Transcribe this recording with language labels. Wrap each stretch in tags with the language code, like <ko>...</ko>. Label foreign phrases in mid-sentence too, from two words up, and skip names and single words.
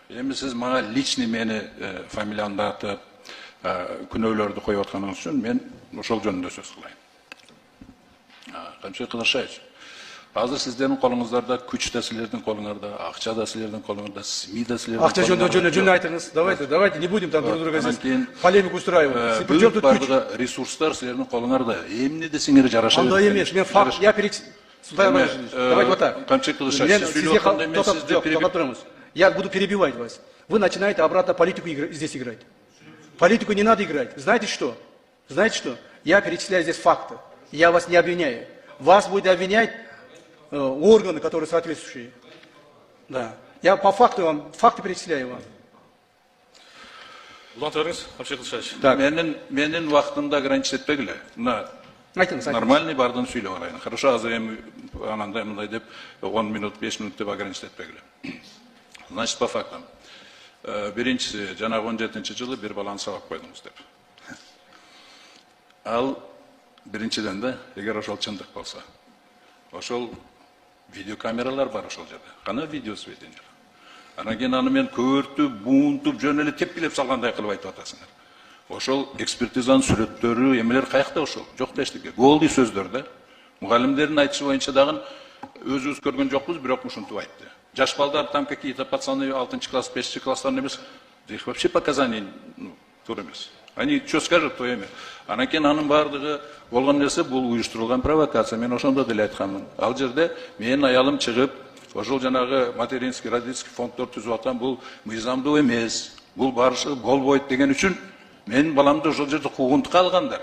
<ky>Эми сиз мага личный мени фамилиямды атып, күнөөлөрдү коюп атканыңыз үчүн мен ошол жөнүндө сөз кылайын. Камчы Кылышбаевич, азыр сиздердин колуңуздарда күч да силердин колуңарда, акча да силердин колуңарда, СМИ да силердин Акча жөнүндө айтыңыз.</ky> <ru>Давайте не будем там друг друга здесь полемику устраивать. Причем тут күч?</ru> <ky>Ресурстар силердин колуңарда. Эмне десеңер жараша. Анда эмес, мен факт,</ky> <ru>я давайте вот так.</ru> <ky>Камчы Кылышбаевич,</ky> <ru>я буду перебивать вас. Вы начинаете обратно политику здесь играть. Политику не надо играть. Знаете что? Я перечисляю здесь факты. Я вас не обвиняю. Вас будет обвинять органы, которые соответствующие. Да. Я по факту вам, факты перечисляю вам. Так,</ru> <ky>менин вактымды ограничить этпегиле. Айтыңыз. Нормальный бардын сүйлөп алайын. Хорошо, азыр эми анандай мындай деп 10 минут, 5 минут деп ограничить этпегиле.</ky> <ru>Значит, по фактам.</ru> <ky>Биринчиси, жанагы 17-жылы бир баланы сабап койдуңуз деп. Ал биринчиден да, эгер ошол чындык болсо, ошол видеокамералар бар ошол жерде. Кана видеосведение. Анан кийин аны мен көөртүп, буунтуп, жөн эле тепкилеп салгандай кылып айтып атасыңар. Ошол экспертизанын сүрөттөрү, эмелер каякта ошол? Жок да эчтеке. Голдуу сөздөр да. Мугалимдердин айтышы боюнча дагы өзүбүз көргөн жокпуз, бирок ушинтип айтты. Жаш балдар</ky> <ru>там какие-то пацаны</ru> <ky>6 класс, 5 класстарны эмес.</ky> <ru>Их вообще показаний</ru> <ky>туура эмес.</ky> <ru>Они что скажут, то эме.</ru> <ky>Анан кийин анын бардыгы болгон нерсе бул уюштурулган провокация. Мен ошондо деле айтканмын. Ал жерде менин аялым чыгып, ошол жанагы</ky> <ru>материнский родительский</ru> <ky>фонддор түзүп аткан бул мыйзамдуу эмес. Бул барышы болбойт деген үчүн менин баламды ошол жерде куугунтукка алгандар.</ky>